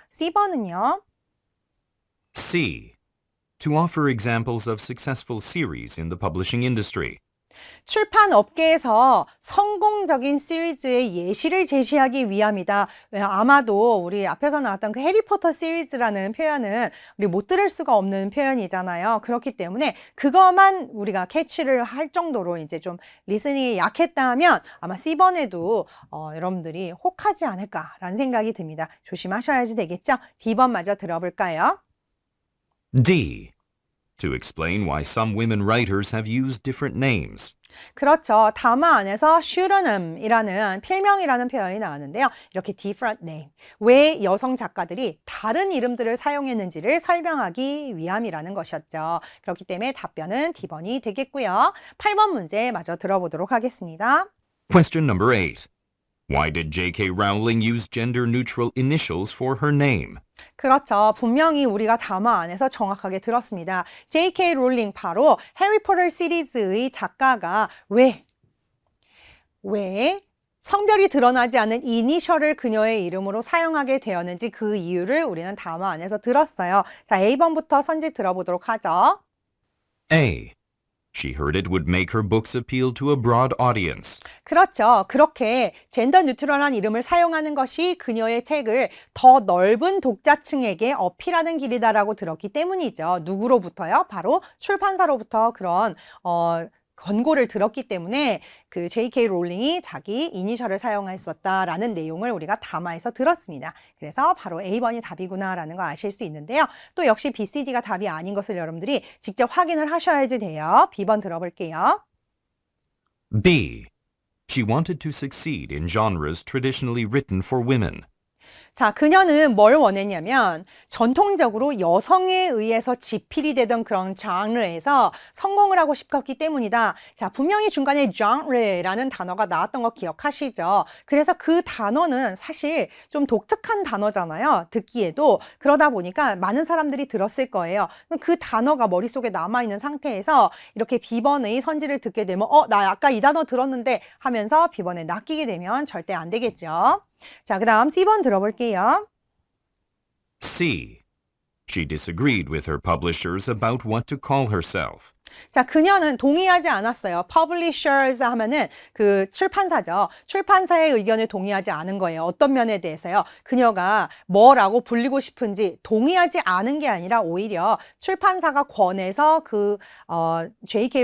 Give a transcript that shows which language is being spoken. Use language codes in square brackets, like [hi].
[ko] C번은요. [en] C. To offer examples of successful series in the publishing industry. [ko] 출판 업계에서 성공적인 시리즈의 예시를 제시하기 위함이다. 아마도 우리 앞에서 나왔던 그 해리포터 시리즈라는 표현은 우리 못 들을 수가 없는 표현이잖아요. 그렇기 때문에 그것만 우리가 캐치를 할 정도로 이제 좀 리스닝이 약했다면 아마 C번에도 여러분들이 혹하지 않을까라는 생각이 듭니다. 조심하셔야지 되겠죠? D번 마저 들어볼까요? [en] D. To explain why some women writers have used different names. [ko] 그렇죠. 담화 안에서 pseudonym이라는 필명이라는 표현이 나왔는데요. 이렇게 [en] different name. [ko] 왜 여성 작가들이 다른 이름들을 사용했는지를 설명하기 위함이라는 것이었죠. 그렇기 때문에 답변은 D번이 되겠고요. 8번 문제 마저 들어보도록 하겠습니다. [en] Question number 8. Why did J.K. Rowling use gender-neutral initials for her name? [ko] 그렇죠. 분명히 우리가 담화 안에서 정확하게 들었습니다. J.K. 롤링 바로 해리포터 시리즈의 작가가 왜 성별이 드러나지 않은 이니셜을 그녀의 이름으로 사용하게 되었는지 그 이유를 우리는 담화 안에서 들었어요. 자, A번부터 선지 들어보도록 하죠. [en] A. She heard it would make her books appeal to a broad audience. [ko] 그렇죠. 그렇게 젠더 뉴트럴한 이름을 사용하는 것이 그녀의 책을 더 넓은 독자층에게 어필하는 길이다라고 들었기 때문이죠. 누구로부터요? 바로 출판사로부터 그런 권고를 들었기 때문에 그 J.K. 롤링이 자기 이니셜을 사용했었다라는 내용을 우리가 담화에서 들었습니다. 그래서 바로 A번이 답이구나라는 걸 아실 수 있는데요. 또 역시 B, C, D가 답이 아닌 것을 여러분들이 직접 확인을 하셔야지 돼요. B번 들어볼게요. [en] B. She wanted to succeed in genres traditionally written for women. [ko] 자, 그녀는 뭘 원했냐면 전통적으로 여성에 의해서 지필이 되던 그런 장르에서 성공을 하고 싶었기 때문이다. 자, 분명히 중간에 genre라는 단어가 나왔던 거 기억하시죠? 그래서 그 단어는 사실 좀 독특한 단어잖아요. 듣기에도. 그러다 보니까 많은 사람들이 들었을 거예요. 그 단어가 머릿속에 남아있는 상태에서 이렇게 B번의 선지를 듣게 되면 나 아까 이 단어 들었는데 하면서 B번에 낚이게 되면 절대 안 되겠죠. 자, 그 다음 C번 들어볼게요. [en] C. She disagreed with her publishers about what to call herself. [ko] 자, 그녀는 동의하지 않았어요. Publishers 하면은 그 출판사죠. 출판사의 의견에 동의하지 않은 거예요. 어떤 면에 대해서요? 그녀가 뭐라고 불리고 싶은지 동의하지 않은 게 아니라 오히려 출판사가 권해서 J.K.